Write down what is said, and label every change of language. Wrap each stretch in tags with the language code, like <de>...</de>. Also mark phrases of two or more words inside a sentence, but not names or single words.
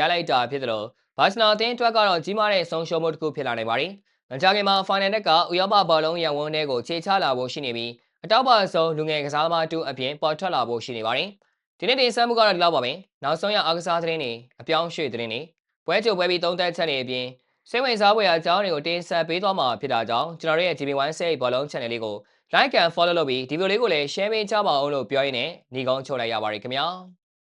<my>လိုက်တာဖြစ်တယ်လို့ဘာစီနာအသင်းအတွက်ကတော့ကြီးမားတဲ့ဆုံးရှုံးမှုတစ်ခုဖြစ်လာနိုင်ပါတယ်။မကြခင်မှာဖိုင်နယ်ကဥရောပဘောလုံးရန်ဝန်းတွေကိုခြေချလာဖို့ရှိနေပြီးအတောက်ပါဆုံးလူငယ်ကစားသမားတူအပြင်ပေါ်ထွက်လာဖို့ရှိနေပါတယ်။ဒီနေ့တင်ဆက်မှုကတော့ဒီလောက်ပါပဲ။နောက်ဆုံးရအားကစားသတင်းတွေအပြောင်းရွှေ့သတင်းတွေပွဲကြိုပွဲပြီးသုံးသက်ချက်တွေအပြင်စိတ်ဝင်စားဖွယ်အကြောင်းတွေကိုတင်ဆက်ပေးသွားမှာဖြစ်တာကြောင့်ကျွန်တော်တို့ရဲ့ GB1 ဘောလုံး channel လေးကို</my> <en>like and follow</en> <my>လုပ်ပြီးဒီဗီဒီယိုလေးကိုလည်း share ပေးကြပါအောင်လို့ပြောရင်းနဲ့ညီကုန်းချုပ်လိုက်ရပါတယ်ခင်ဗျာ။</my>